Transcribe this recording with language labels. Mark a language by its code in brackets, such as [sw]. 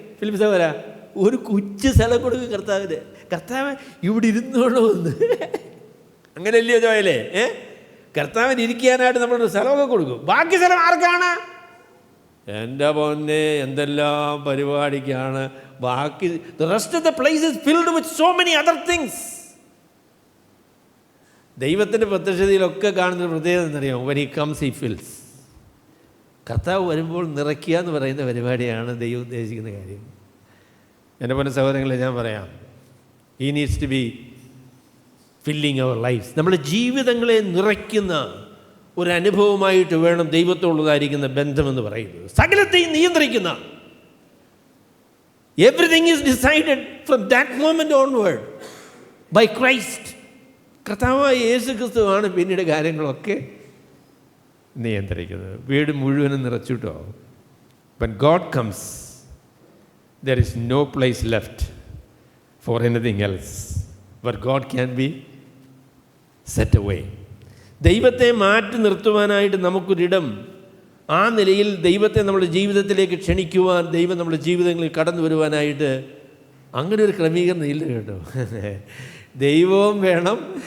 [ml] Philip വരാ ഒരു കൊച്ചു സ്ഥലം കൊടുക്കും കർത്താവിന്. കർത്താവ് ഇവിടെ ഇരുന്നോളൂ എന്ന്. അങ്ങനെയല്ലയോ ജോയലേ? കർത്താവിന് ഇരിക്കാനായിട്ട് നമ്മളൊരു സ്ഥലമൊക്കെ കൊടുക്കും. ബാക്കി സ്ഥലം ആർക്കാണ്? എൻ്റെ പൊന്നെ, എന്തെല്ലാം പരിപാടിക്കാണ് ബാക്കി. [en] The rest of the place is filled with so many other things. [ml] ദൈവത്തിൻ്റെ പ്രത്യക്ഷതയിലൊക്കെ കാണുന്നൊരു പ്രത്യേകത എന്നറിയാം. [en] when he comes he fills. [ml] കർത്താവ് വരുമ്പോൾ നിറയ്ക്കുക എന്ന് പറയുന്ന പരിപാടിയാണ് ദൈവം ഉദ്ദേശിക്കുന്ന കാര്യം. എൻ്റെ പൊന്ന സഹോദരങ്ങളെ, ഞാൻ പറയാം, [en] he needs to be filling our lives. [ml] നമ്മുടെ ജീവിതങ്ങളെ നിറയ്ക്കുന്ന ഒരനുഭവമായിട്ട് വേണം ദൈവത്തോടുള്ളതായിരിക്കുന്ന ബന്ധമെന്ന് പറയുന്നത്. സകലത്തെയും നിയന്ത്രിക്കുന്ന, [en] Everything is decided from that moment onward by Christ. [ml] കർത്താവായ യേശു ക്രിസ്തുവാണ് പിന്നീട് കാര്യങ്ങളൊക്കെ നിയന്ത്രിക്കുന്നത്. വീട് മുഴുവനും നിറച്ചിട്ടോ. [en] when God comes, there is no place left for anything else, but God can be set away. [ml] ദൈവത്തെ മാറ്റി നിർത്തുവാനായിട്ട് നമുക്കൊരിടം, ആ നിലയിൽ ദൈവത്തെ നമ്മുടെ ജീവിതത്തിലേക്ക് ക്ഷണിക്കുവാൻ, ദൈവം നമ്മുടെ ജീവിതങ്ങളിൽ കടന്നു വരുവാനായിട്ട് അങ്ങനെ ഒരു ക്രമീകരണം ഇല്ല കേട്ടോ. ദൈവവും വേണം.